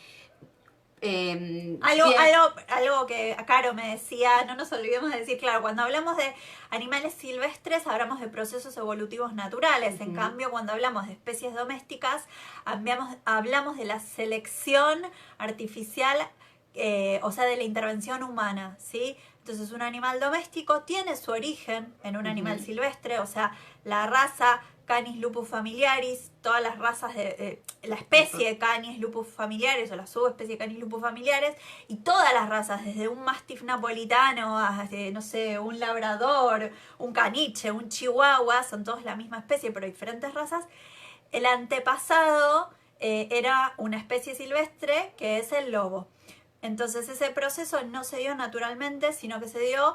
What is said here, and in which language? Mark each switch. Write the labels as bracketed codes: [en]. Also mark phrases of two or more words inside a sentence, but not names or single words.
[es] Algo que Caro me decía, no nos olvidemos de decir, claro, cuando hablamos de animales silvestres hablamos de procesos evolutivos naturales, en cambio cuando hablamos de especies domésticas hablamos de la selección artificial, o sea, de la intervención humana, ¿sí? Entonces un animal doméstico tiene su origen en un animal silvestre, o sea, la raza Canis lupus familiaris, todas las razas de la especie de Canis lupus familiaris o la subespecie de Canis lupus familiaris, y todas las razas, desde un mastiff napolitano hasta, no sé, un labrador, un caniche, un chihuahua, son todos la misma especie pero diferentes razas. El antepasado era una especie silvestre que es el lobo. Entonces ese proceso no se dio naturalmente, sino que se dio.